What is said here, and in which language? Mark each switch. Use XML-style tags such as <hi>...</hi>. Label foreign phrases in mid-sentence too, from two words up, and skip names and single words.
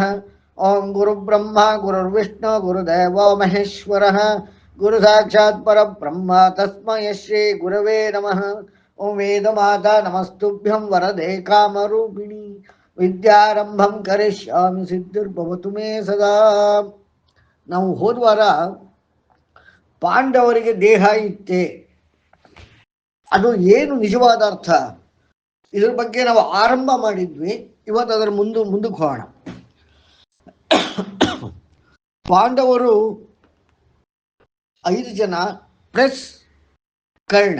<sa>ॐ गुरुब्रह्मा गुरुर्विष्णु गुरुदेवो महेश्वरः गुरुसाक्षात् परब्रह्म तस्मै श्रीगुरवे नमः। ॐ वेदमाता नमस्तुभ्यं वरदे कामरूपिणी ವಿದ್ಯಾರಂಭಂ ಕರಿಷ್ಯಾಮಿ ಸಿದ್ಧಿರ್ಭವತು ಮೇ ಸದಾ.</sa> <kn>ನಾವು ಹೋದ್ವಾರ ಪಾಂಡವರಿಗೆ ದೇಹ ಇತ್ತೆ, ಅದು ಏನು ನಿಜವಾದ ಅರ್ಥ, ಇದ್ರ ಬಗ್ಗೆ ನಾವು ಆರಂಭ ಮಾಡಿದ್ವಿ. ಇವತ್ತು ಅದರ ಮುಂದಕ್ಕೆ ಹೋಗೋಣ. ಪಾಂಡವರು 5 ಜನ ಪ್ಲಸ್ ಕರ್ಣ.</kn>